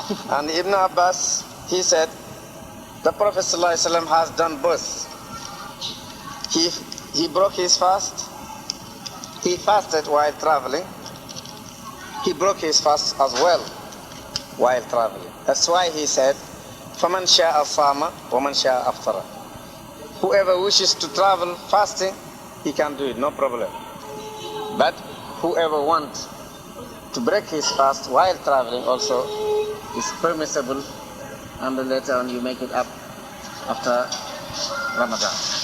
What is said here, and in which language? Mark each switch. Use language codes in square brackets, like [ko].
[en] And Ibn Abbas, he said, the Prophet ﷺ has done both. He broke his fast, he fasted while traveling, he broke his fast as well while traveling. [ar] That's why he said, فَمَنْ شَاءَ صَامَ وَمَنْ شَاءَ أَفْطَرَ. [en] Whoever wishes to travel fasting, he can do it, no problem. But whoever wants to break his fast while traveling also is permissible, and then later on you make it up after Ramadan.